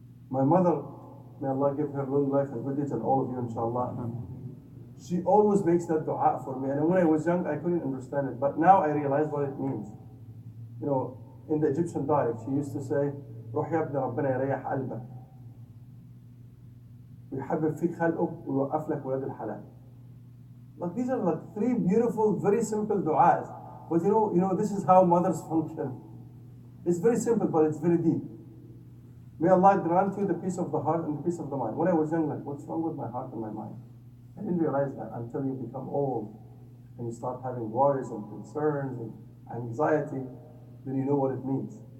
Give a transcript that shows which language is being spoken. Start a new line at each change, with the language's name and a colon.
English: My mother, may Allah give her long life and good deeds, and all of you, inshallah. She always makes that dua for me. And when I was young, I couldn't understand it. But now I realize what it means. In the Egyptian dialect, she used to say,
Arabic: روح يا ابن ربنا يريح قلبك. ويحبب فيك خلقك ويوقف لك ولاد الحلال.
English: Like these are like 3 beautiful, very simple du'as. But this is how mothers function. It's very simple, but it's very deep. May Allah grant you the peace of the heart and the peace of the mind. When I was young, like, what's wrong with my heart and my mind? I didn't realize that until you become old and you start having worries and concerns and anxiety, then you know what it means.